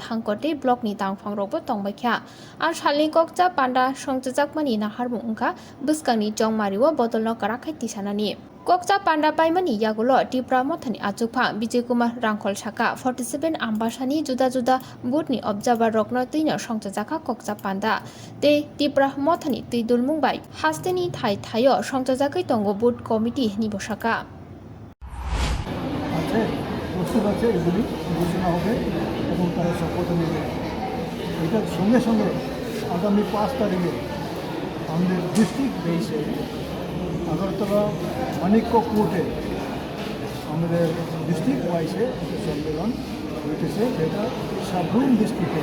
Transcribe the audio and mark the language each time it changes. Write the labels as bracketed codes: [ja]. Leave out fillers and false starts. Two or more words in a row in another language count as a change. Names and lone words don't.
[trp] Hangkote Block ni Tangfang Rokbo Tongbaikha Ar Salni Kokja Panda Songtejakmani Naharmu Ungka Buskangni Jongmariwo Botolno Karakai Tisanani Kokja Panda Paimani Yagulo Tipra Mothani Achukha Bijay Kumar Rangkhol Saka 47 Ambassani Juda Juda Butni Observer Rokno Tuino Songtejaka Kokja Panda Te Tipra Mothani Tuidul Mumbai Hasteni Thai Thayo Songtejakai Tongo [en] Boot Committee [trp] Nibosaka [bn] আছে প্রস্তুত আছে এগুলি ঘোষণা হবে এবং তারা শপথ নেবে এটার সঙ্গে সঙ্গে আগামী 5 তারিখে আমাদের ডিস্ট্রিক্ট বেসে আগরতলা মানিক্য কোর্টে আমাদের ডিস্ট্রিক্ট ওয়াইসে সম্মেলন হইতেছে যেটা সাবরুম ডিস্ট্রিক্টে